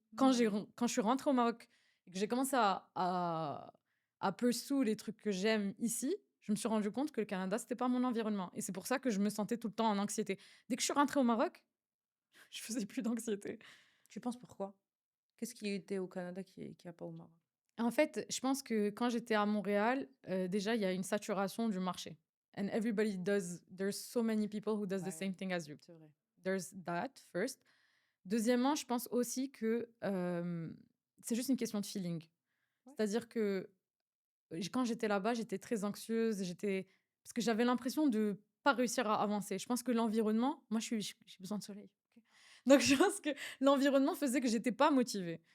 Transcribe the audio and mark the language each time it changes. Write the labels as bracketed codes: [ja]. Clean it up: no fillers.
[fr] Quand je suis rentrée au Maroc et que j'ai commencé à pursue les trucs que j'aime ici, je me suis rendu compte que le Canada, c'était pas mon environnement et c'est pour ça que je me sentais tout le temps en anxiété. Dès que je suis rentrée au Maroc, Je faisais plus d'anxiété. Tu penses pourquoi? Qu'est-ce qui était au Canada qui a pas au Maroc? En fait, je pense que quand j'étais à Montréal, déjà, il y a une saturation du marché. [en] And everybody does there's so many people who does the [fr] Ouais, [en] same thing as you. [fr] c'est vrai. [en] There's that first. [fr] Deuxièmement, je pense aussi que, c'est juste une question de feeling. Ouais. C'est-à-dire que, quand j'étais là-bas, j'étais très anxieuse, parce que j'avais l'impression de pas réussir à avancer. Je pense que l'environnement moi, j'ai besoin de soleil, OK? Donc je pense que l'environnement faisait que j'étais pas motivée.